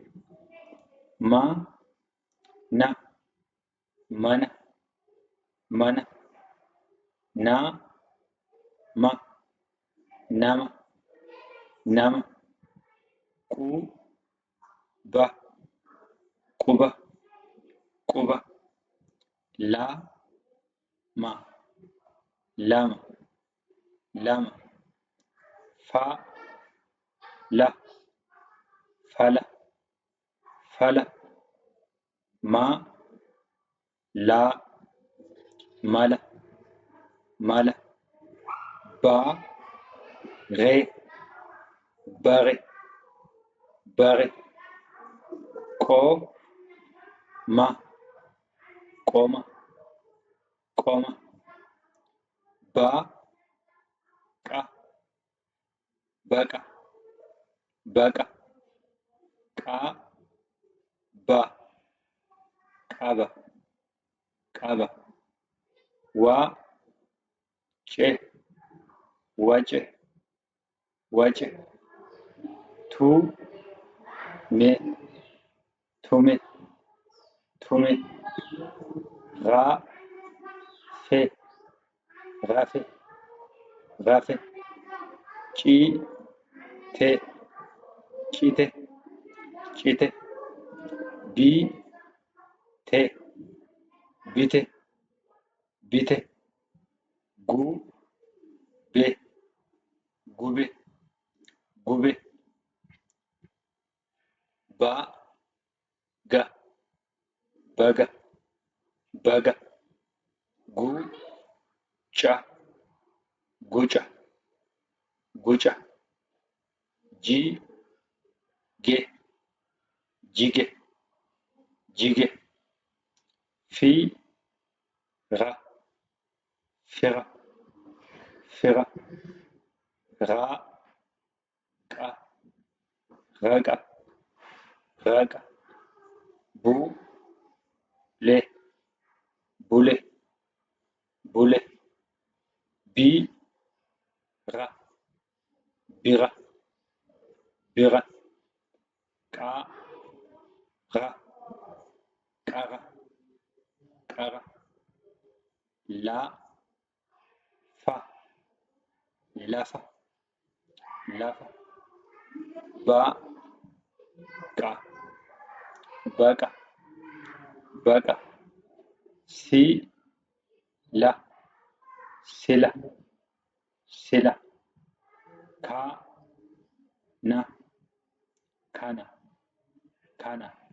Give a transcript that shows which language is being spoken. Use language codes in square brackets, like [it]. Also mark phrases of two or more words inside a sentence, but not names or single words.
[om] mana, nama, quba, lama, fala, mala, mala, ba, re, bare, bare, ko, ma, qoma, qoma, ba, qa, baqa, baqa, qa, ba, qaba, qaba, wa, ce, wace, wace, tu, me, tume, tume, ra, fe, rafe, rafe, ci, te, cite, cite, bi, te, bite, bite, gu, be, gube, gube, ba, ga, baga, baga, gu, ca, guca, guca, ji, ge, jige, jige, fi, ra, fira, fira, ra, qa, raqa, raqa, bu, le, bule, bule, bi, ra, bira, bira, qa, ra, qara, qara, la, fa, lafa, lafa, ba, qa, baqa, baqa, si, la, sila, sila, ka, na, kana, kana,